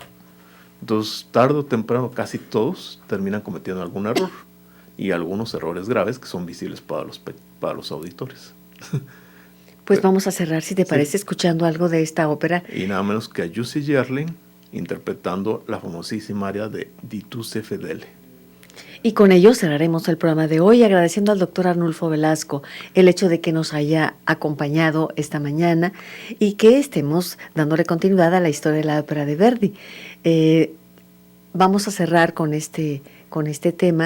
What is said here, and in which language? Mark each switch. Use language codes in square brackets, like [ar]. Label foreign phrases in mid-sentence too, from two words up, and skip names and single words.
[es] Entonces, tarde o temprano, casi todos terminan cometiendo algún error, y algunos errores graves que son visibles para los auditores. Pues vamos a cerrar, si te parece, escuchando algo de esta ópera. Y nada menos que a Jussi Björling interpretando la famosísima aria de Di tu sei fedele. Y con ello cerraremos el programa de hoy, agradeciendo al doctor Arnulfo Velasco el hecho de que nos haya acompañado esta mañana y que estemos dándole continuidad a la historia de la ópera de Verdi. Vamos a cerrar con este tema.